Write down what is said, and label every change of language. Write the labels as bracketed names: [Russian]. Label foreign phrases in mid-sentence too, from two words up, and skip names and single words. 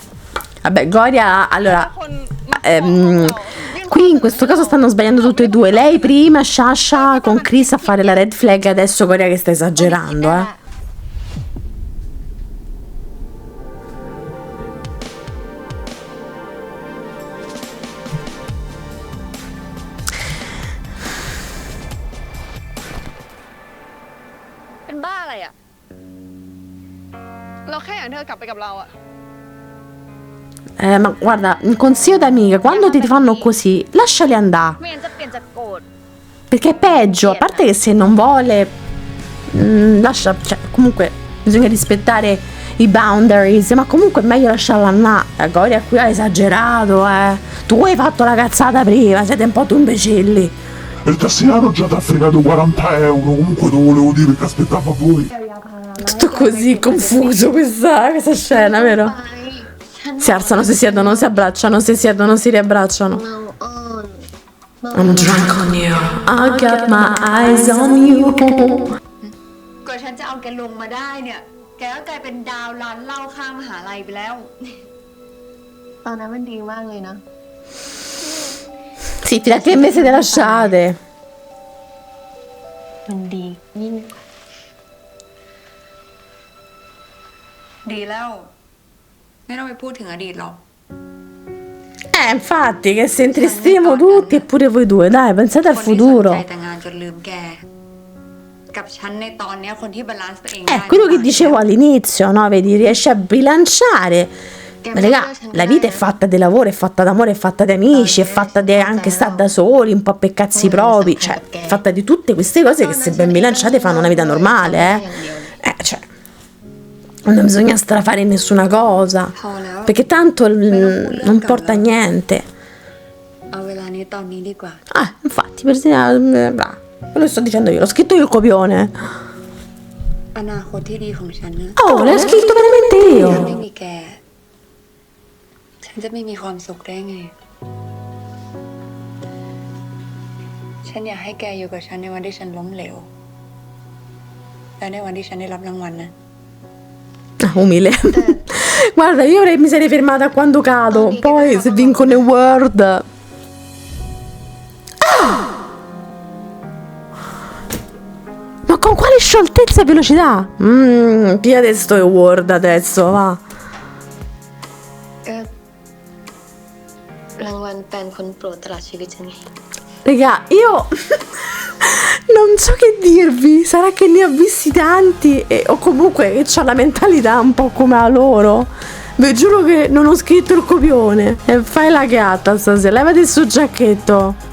[Italian] Vabbè, Goria, allora, [Thai] คนมาขอเรา [Italian] qui in questo caso stanno sbagliando tutte e due. Lei prima, Sasha con Chris a fare la [English] red flag, [Italian] adesso Goria che sta esagerando, eh. [Thai] เป็นบ้าอะไรอ่ะ เราแค่อยากให้เธอกลับไปกับเราอะ [Italian] Ma guarda, un consiglio d'amica, quando ti fanno così, lasciali andare. [Thai] ไม่งั้นจะเปลี่ยนจากโกรธ [Italian] Perché è peggio, a parte che se non vuole, lascia, cioè, comunque bisogna rispettare i boundaries, ma comunque è meglio lasciarla andare. Goria qui ha esagerato, eh. Tu hai fatto la cazzata prima, siete un po' tu imbecilli. E il tassiano già ti ha fregato 40 euro, comunque te lo volevo dire che aspettava voi. Tutto così confuso questa scena, vero? Si alzano, si siedono, si abbracciano, si siedono, si riabbracciano. [English] I'm drunk on you. I got my eyes on you. [Thai] กว่าฉันจะเอาแกลงมาได้เนี่ย แกก็กลายเป็นดาวร้านเหล้าข้างมหาลัยไปแล้ว ตอนนั้นมันดีมากเลยนะ [Italian] Sì, fino a che me siete lasciate. [Thai] มันดียิ่ง ดีแล้ว ไม่ต้องไปพูดถึงอดีตหรอก [Italian] Infatti, che se intristiamo tutti e pure voi due, dai, pensate al [Thai] คนที่สน [Italian] futuro. [Thai] ใจแต่งานจนลืมแก กับฉันในตอนเนี้ยคนที่บาลานซ์ตัวเองได้ [Italian] Quello che dicevo all'inizio, no? Vedi, riesce a bilanciare. Ma raga, la vita è fatta di lavoro, è fatta d'amore, è fatta di amici, è fatta di anche stare da soli, un po' per cazzi propri, cioè, è fatta di tutte queste cose che se ben bilanciate fanno una vita normale, cioè, non bisogna strafare in nessuna cosa, perché tanto non porta a niente. [Thai] เอาเวลานี้ตอนนี้ดีกว่า [Italian] Infatti, ve lo sto dicendo io, l'ho scritto io il copione. [Thai] อนาคตที่ดีของฉันนะ [Italian] Oh, l'ho scritto veramente [Thai] ถ้าไม่ [Italian] io. [Thai] มีแก ฉันจะไม่มีความสุขได้ไง ฉันอยากให้แกอยู่กับฉันในวันที่ฉันล้มเหลว และในวันที่ฉันได้รับรางวัลนะ [Italian] Umile. Guarda, mi sarei fermata a quando cado, poi se vinco nel World. Ma con quale scioltezza e velocità? Via adesso è World adesso, va. [Thai] ก็รางวัลแฟนคนโปรดตลอดชีวิตฉันไง [Italian] Raga, io non so che dirvi, sarà che ne ho visti tanti o comunque che ho la mentalità un po' come la loro. Vi giuro che non ho scritto il copione. E fai la gatta stasera, levati sto giacchetto.